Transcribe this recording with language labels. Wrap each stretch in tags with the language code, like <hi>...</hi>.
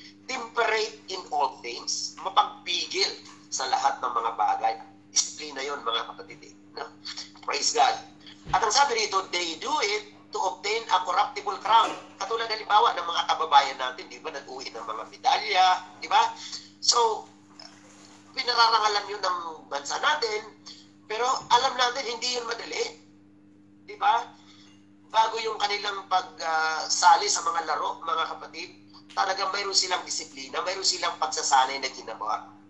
<en>Temperate in all things,</en> <tl>mapagpigil sa lahat ng mga bagay. Disiplina yon mga kapatid. No?</tl> <en>Praise God.</en> <tl>At ang sabi rito,</tl> <en>they do it to obtain a corruptible crown.</en> <tl>Katulad halimbawa ng mga kababayan natin, di ba, nag-uwi ng mga medalya, di ba? So, pinararangalan yun ng bansa natin, pero alam natin, hindi yun madali. Di ba? Bago yung kanilang pagsali sa mga laro, mga kapatid, talagang mayroon silang disiplina, mayroon silang pagsasanay na ginawa.</tl>